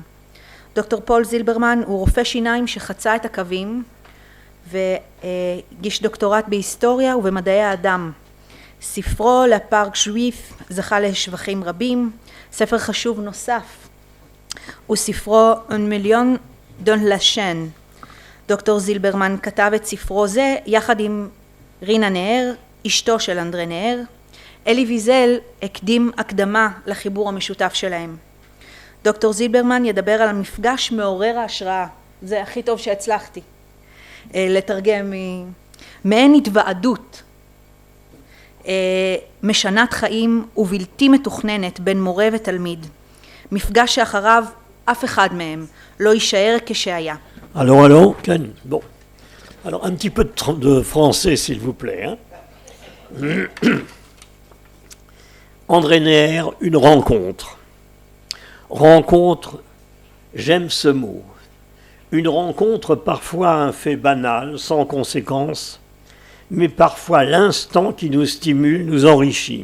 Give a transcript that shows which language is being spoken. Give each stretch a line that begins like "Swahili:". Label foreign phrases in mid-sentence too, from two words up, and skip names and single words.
Hebrew: דוקטור פול זילברמן הוא רופא שיניים שחצה את הקווים והגיש דוקטורט בהיסטוריה ובמדעי האדם. ספרו לפארק ז'ויף זכה לשבחים רבים. ספר חשוב נוסף הוא ספרו Un million dans la chaîne. דוקטור זילברמן כתב את ספרו זה יחד עם רינה נהר, אשתו של אנדרי נהר. אלי ויזל הקדים הקדמה לחיבור המשותף שלהם. דוקטור זילברמן ידבר על המפגש מעורר ההשראה. זה הכי טוב שהצלחתי לתרגם מעין התוועדות משנת חיים ובלתי מתוכננת בין מורה ותלמיד. מפגש שאחריו אף אחד מהם לא יישאר כשהיה.
French: Alors, כן, bon. Alors, un petit peu de français, s'il vous plaît. Hein. André Neher, une rencontre. Rencontre, j'aime ce mot. Une rencontre, parfois un fait banal, sans conséquence, mais parfois l'instant qui nous stimule, nous enrichit.